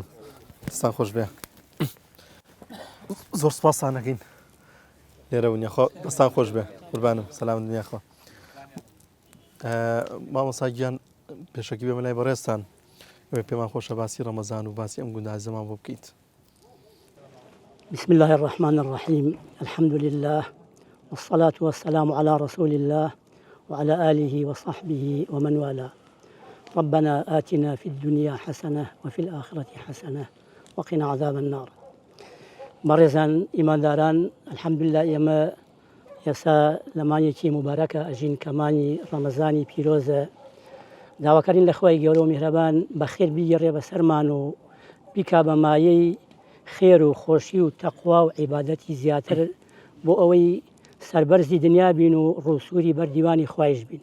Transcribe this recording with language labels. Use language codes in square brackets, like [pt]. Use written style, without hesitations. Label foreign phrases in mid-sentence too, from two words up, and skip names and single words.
[ckb] دەستان خۆش بێ. زۆر سوپاسان نەکەین لێرە ونیە خۆ دەستان خۆش بێ قوربانم. سەلام دنیا خۆ. مامۆستا گیان پێشەکی بێمە لای بەڕێستان پێمان خۆشە باسی ڕەمەزان و باسی ئەم گوندە ئازیزەمان بۆ بکەیت. [ar] بسم الله الرحمن الرحيم الحمد لله والصلاة والسلام على رسول الله وعلى آله وصحبه ومن والاه. ربنا آتنا في الدنيا حسنة وفي الآخرة حسنة وقنا عذاب النار. [ckb] بەڕێزان ئیمانداران الحەمدوللا ئێمە ئێستا لەمانێکی مبارەکە ئەژین کەمانی ڕەمەزانی پیرۆزە داواکارین لە خۆی گەورە و میهرەبان بەخێر بیگەڕێ بەسەرمان و بیکا بە مایەی خێر و خۆشی و تەقوا و عیبادەتی زیاتر بۆ ئەوەی سەربەرزی دنیا بین و ڕووسوری بەردیوانی خوایش بین.